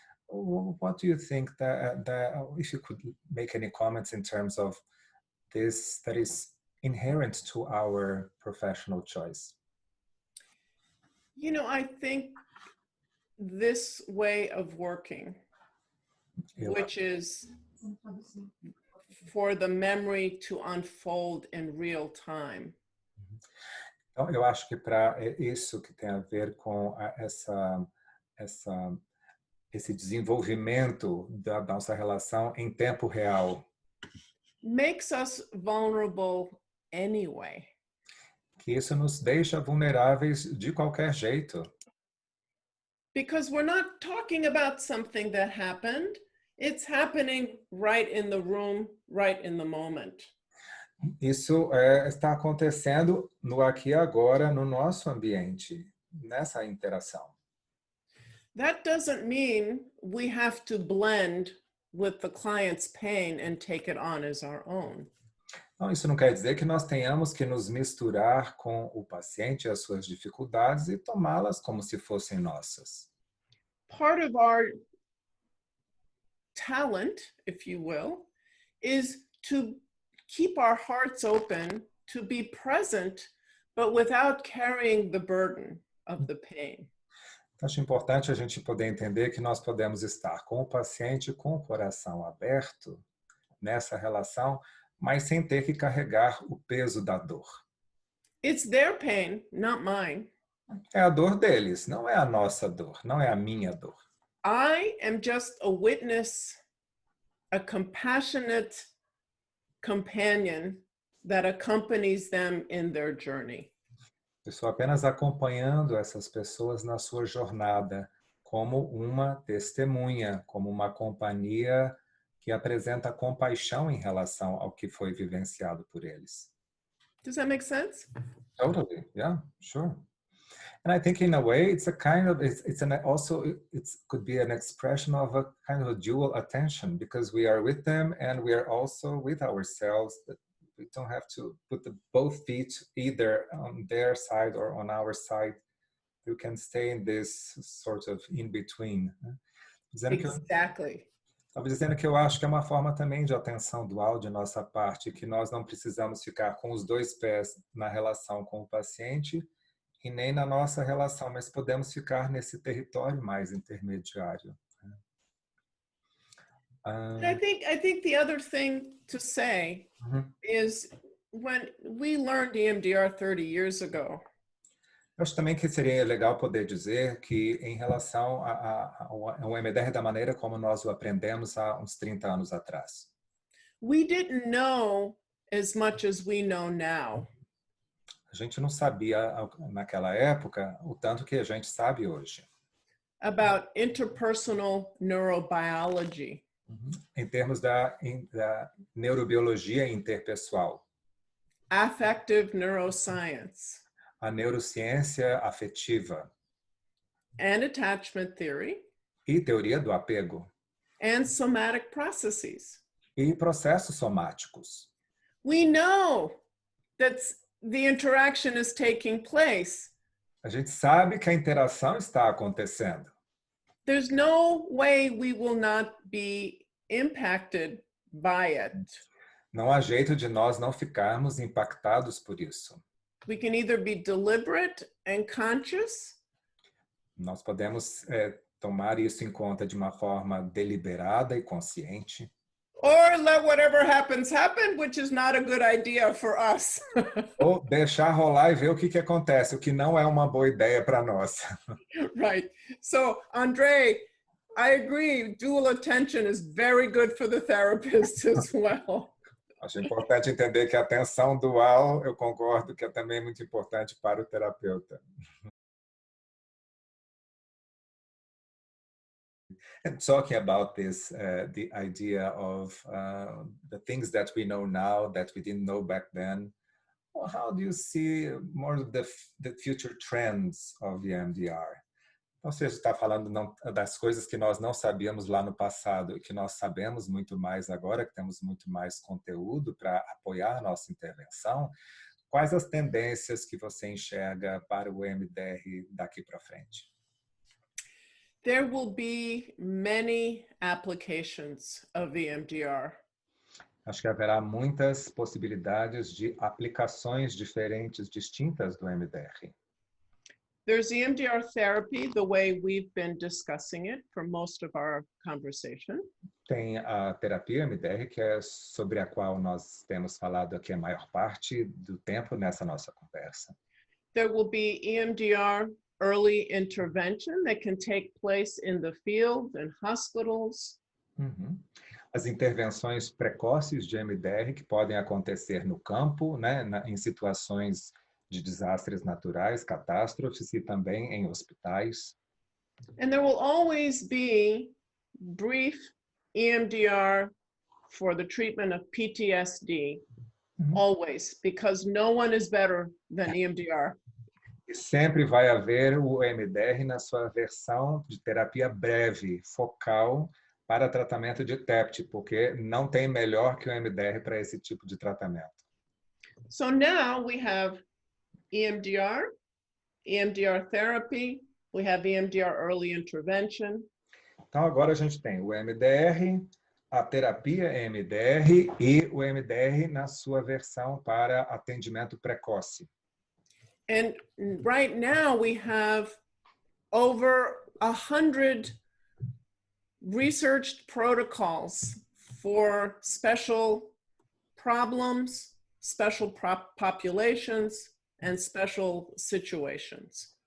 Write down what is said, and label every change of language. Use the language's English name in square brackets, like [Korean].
[English] What do you think that if you could make any comments in terms of this that is inherent to our professional choice? You know, I think this way of working, which is for the memory to unfold in real time. [Portuguese] Então, eu acho que para isso que tem a ver com esse desenvolvimento da nossa relação em tempo real, [English] makes us vulnerable anyway. [Portuguese] Que isso nos deixa vulneráveis de qualquer jeito. [English] Because we're not talking about something that happened. It's happening right in the room, right in the moment. [Portuguese] Isso está acontecendo no aqui e agora, no nosso ambiente, nessa interação. [English] That doesn't mean we have to blend with the client's pain and take it on as our own. [Portuguese] Então, isso não quer dizer que nós tenhamos que nos misturar com o paciente e as suas dificuldades e tomá-las como se fossem nossas. [English] Part of our talent, if you will, is to keep our hearts open, to be present, but without carrying the burden of the pain. [Portuguese] Acho importante a gente poder entender que nós podemos estar com o paciente com o coração aberto nessa relação, mas sem ter que carregar o peso da dor. [English] It's their pain, not mine. [Portuguese] É a dor deles, não é a nossa dor, não é a minha dor. [English] I am just a witness, a compassionate companion that accompanies them in their journey. [Portuguese] Eu estou apenas acompanhando essas pessoas na sua jornada, como uma testemunha, como uma companhia que apresenta compaixão em relação ao que foi vivenciado por eles. [English] Does that make sense? Totally, yeah, sure. And I think in a way, it's a kind of, it could be an expression of a kind of a dual attention, because we are with them and we are also with ourselves. That we don't have to put both feet either on their side or on our side. You can stay in this sort of in between. Exactly. [Portuguese] Estava dizendo que eu acho que é uma forma também de atenção dual de nossa parte, que nós não precisamos ficar com os dois pés na relação com o paciente e nem na nossa relação, mas podemos ficar nesse território mais intermediário. [English] I think the other thing to say is when we learned EMDR 30 years ago. [Portuguese] Eu acho também que seria legal poder dizer que, em relação ao MDR da maneira como nós o aprendemos há uns 30 anos atrás, [English] we didn't know as much as we know now. [Portuguese] A gente não sabia naquela época o tanto que a gente sabe hoje. [English] About interpersonal neurobiology. [Portuguese] Em termos da neurobiologia interpessoal. [English] Affective neuroscience. [Portuguese] A neurociência afetiva. [English] And attachment theory. [Portuguese] E teoria do apego. [English] And somatic processes. [Portuguese] E processos somáticos. [English] We know that the interaction is taking place. [Portuguese] A gente sabe que a interação está acontecendo. [English] There's no way we will not be impacted by it. [Portuguese] Não há jeito de nós não ficarmos impactados por isso. [English] We can either be deliberate and conscious. [Portuguese] Nós podemos tomar isso em conta de uma forma deliberada e consciente. [English] Or let whatever happens happen, which is not a good idea for us. [Portuguese] Ou deixar rolar e ver o que acontece, o que não é uma boa ideia para nós. [English] Right. So, Andre, I agree. Dual attention is very good for the therapist as well. [Portuguese] Acho importante entender que a atenção dual, eu concordo que é também muito importante para o terapeuta. [English] And talking about this, the idea of the things that we know now that we didn't know back then, well, how do you see more of the future trends of the EMDR? [Portuguese] Então, você está falando das coisas que nós não sabíamos lá no passado e que nós sabemos muito mais agora, que temos muito mais conteúdo para apoiar a nossa intervenção. Quais as tendências que você enxerga para o EMDR daqui para frente? [English] There will be many applications of EMDR. [Portuguese] Acho que haverá muitas possibilidades de aplicações diferentes, distintas do EMDR. [English] There's EMDR therapy, the way we've been discussing it for most of our conversation. [Portuguese] Tem a terapia EMDR, que é sobre a qual nós temos falado aqui a maior parte do tempo nessa nossa conversa. [English] There will be EMDR early intervention that can take place in the field and hospitals. [Portuguese] As intervenções precoces de EMDR que podem acontecer no campo, né, em situações de desastres naturais, catástrofes e também em hospitais. [English] And there will always be brief EMDR for the treatment of PTSD, always, because no one is better than EMDR. [Portuguese] E sempre vai haver o EMDR na sua versão de terapia breve, focal, para tratamento de TEPT, porque não tem melhor que o EMDR para esse tipo de tratamento. [English] So now we have EMDR, EMDR therapy, we have EMDR early intervention. [Portuguese] Então agora a gente tem o EMDR, a terapia EMDR e o EMDR na sua versão para atendimento precoce. [English] And right now we have over 100 researched protocols for special problems, special populations, and special situations.